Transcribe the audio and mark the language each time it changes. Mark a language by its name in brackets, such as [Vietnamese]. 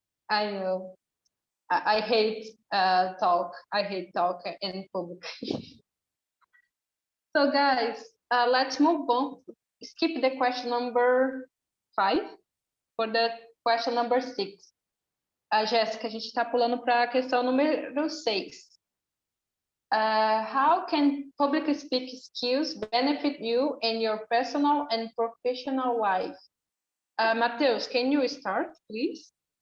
[English] I know. I hate talk. I hate talk in public. So guys, let's move on. Skip the question number 5 for the question number 6. [Portuguese] Jéssica, a gente está pulando para a questão número 6. [English] How can public speaking skills benefit you in your personal and professional life? Mateus, can you start, please?